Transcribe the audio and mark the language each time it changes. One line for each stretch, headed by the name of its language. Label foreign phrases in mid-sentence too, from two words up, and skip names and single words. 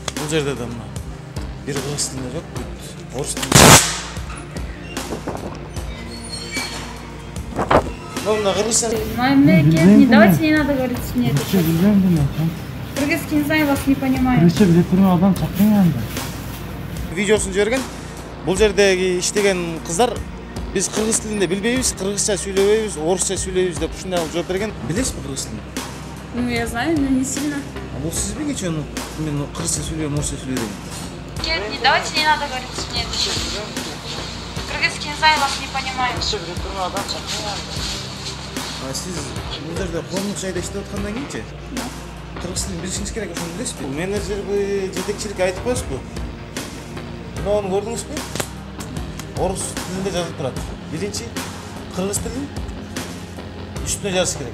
Kyrgyz: жерде да мына бир кыргыз тилинде жок, орус тилинде.
Russian: Ну, на кыргызча.
Kyrgyz: Мамлекет,
Russian: не давайте, не надо говорить мне это. Кыргызский не знаю, вас не понимаю.
Kyrgyz: Кыргызча биле турган адам чакырың анда. Видеосун жиберген. Бул жердеги иштеген кыздар биз кыргыз тилинде билбейбиз, кыргызча сүйлөбөйбүз, орусча сүйлөйбүз деп ушундай жооп берген. Билесизби кыргыз тилин?
Russian: Ну, я знаю, но не сильно.
Kyrgyz: А бул сизби кечен мен кыргызча сүйлөйм, орусча сүйлөйм?
Russian: Не давайте, не надо говорить мне это. Кыргызский не знаю, вас не понимаю.
Kyrgyz: А сиз бул жерде коомдук жайда иштеп аткандан кийинчи? Кыргыз тилин билишиңиз керек, ошону билесизби? Менеджерби, жетекчиликке айтып коесузбу? Мынауну көрдүңүзбү? Орус тилинде жазылып турат. Биринчи кыргыз тилин үстүнө жазыш керек.